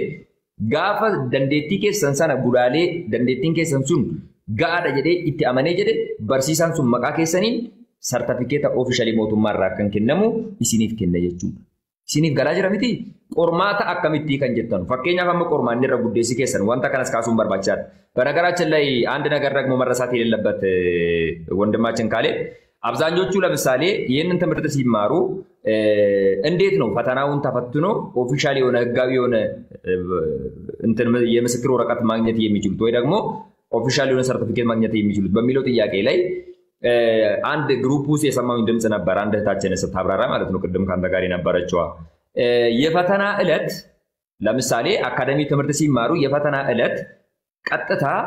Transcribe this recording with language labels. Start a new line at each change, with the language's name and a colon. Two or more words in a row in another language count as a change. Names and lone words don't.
Oromo: Gaafa dandeettii keessan sana gulaalee dandeettiin keessan sun ga'aadha jedhee itti amanee jedhe barsiisaan sun maqaa keessaniin sartifikeeta oofishalii mootummaarraa kan kennamu isiniif kenna jechuudha. Isiniif galaa jira miti qormaata akkamittii kan jettan fakkeenyaaf amma qormaanni irra guddeessi keessan wanta kanas kaasuun barbaachisaadha.
Amharic: Baragaraaችን ላይ አንድ ነገር ደግሞ መረሳት የሌለበት ወንድማችን ካለ አብዛኞቹ ለምሳሌ ይህንን ትምህርት ሲማሩ እንዴት ነው ፈተናውን ተፈትኖ ኦፊሻሊ የሆነ ህጋዊ የሆነ እንትን የምስክር ወረቀት ማግኘት የሚችሉት ወይ ደግሞ ኦፊሻሊ የሆነ ሰርቲፊኬት ማግኘት የሚችሉት በሚለው ጥያቄ ላይ አንድ ግሩፕ ውስጥ የሰማሁኝ ድምጽ ነበር። አንድ እህታችን ስታብራራ ማለት ነው ቅድም ካንተ ጋር የነበረችዋ የፈተና ዕለት ለምሳሌ አካዳሚ ትምህርት ሲማሩ የፈተና ዕለት ቀጥታ